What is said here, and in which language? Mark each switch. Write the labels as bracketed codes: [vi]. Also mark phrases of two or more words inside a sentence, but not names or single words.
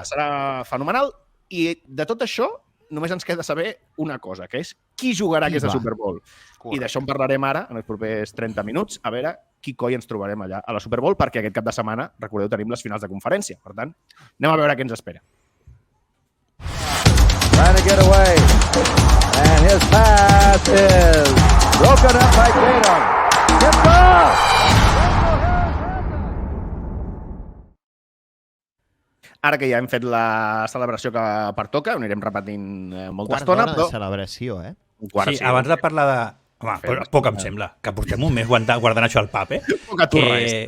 [ca] serà fenomenal. I de tot això només ens queda saber una cosa, que és qui jugarà Qui aquesta va? Super Bowl. I d'això en parlarem ara, en els propers 30 minuts, a veure qui coi ens trobarem allà a la Super Bowl, perquè aquest cap de setmana, recordeu, tenim les finals de conferència. Per tant, anem a veure què ens espera. [en] Trying to get away. And his pass is broken up by Tatum. Tipped off. [ca] Ara que ja hem fet la celebració que pertoca, ho anirem repetint molta Quart estona, d'hora però... de celebració, eh? Un quart, Sí, abans de parlar de... Home, però poc em sembla, que portem un mes guardant això al pap, eh? Poca turra és.